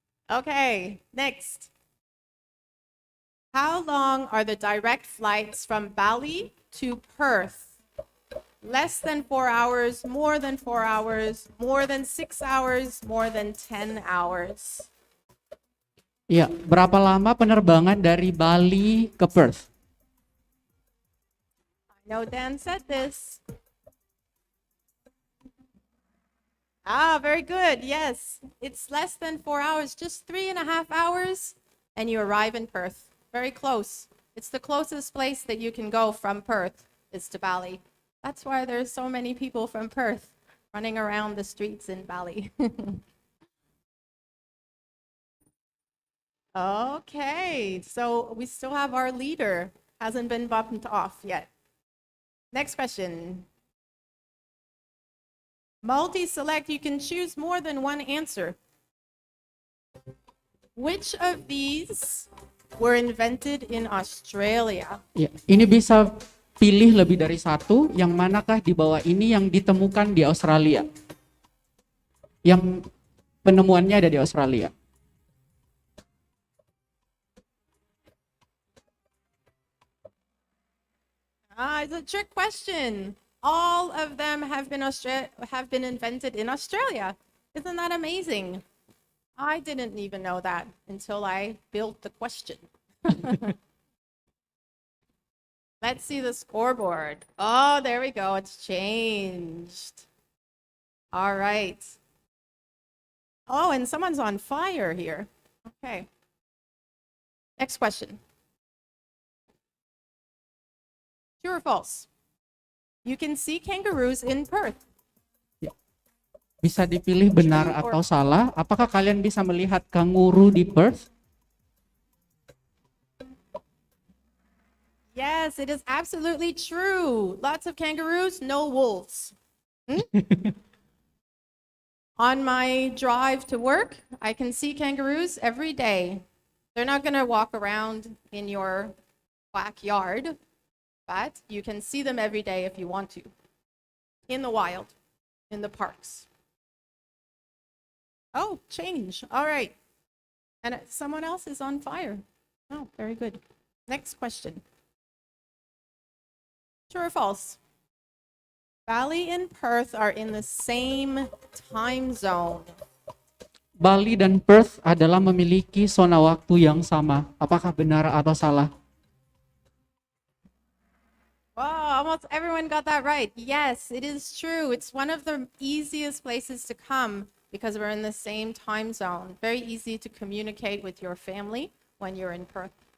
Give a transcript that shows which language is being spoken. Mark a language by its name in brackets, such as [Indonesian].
[English] Okay, next. How long are the direct flights from Bali to Perth? Less than 4 hours, more than 4 hours, more than 6 hours, more than 10 hours. [Indonesian] Ya, berapa lama penerbangan dari Bali ke Perth? [English] I know Dan said this. Ah, very good. Yes, it's less than 4 hours, just 3.5 hours, and you arrive in Perth. Very close. It's the closest place that you can go from Perth is to Bali. That's why there's so many people from Perth running around the streets in Bali. Okay, so we still have our leader. Hasn't been bumped off yet. Next question. Multi-select, you can choose more than one answer. Which of these were invented in Australia? Ya, ini bisa pilih lebih dari satu, yang manakah di bawah ini yang ditemukan di Australia? Yang penemuannya ada di Australia. It's a trick question. All of them have been invented in Australia. Isn't that amazing? I didn't even know that until I built the question. Let's see the scoreboard. Oh, there we go. It's changed. All right. Oh, and someone's on fire here. Okay. Next question. True or false? You can see kangaroos in Perth. [Indonesian] Ya. Bisa dipilih benar atau salah. Apakah kalian bisa melihat kanguru di Perth? [English] Yes, it is absolutely true. Lots of kangaroos, no wolves. On my drive to work, I can see kangaroos every day. They're not going to walk around in your backyard, but you can see them every day if you want to. In the wild, in the parks. Oh, change. All right. And someone else is on fire. Oh, very good. Next question. True or false? Bali and Perth are in the same time zone. [Indonesian] Bali dan Perth adalah memiliki zona waktu yang sama. Apakah benar atau salah? [English] Wow, almost everyone got that right. Yes, it is true. It's one of the easiest places to come because we're in the same time zone. Very easy to communicate with your family when you're in Perth.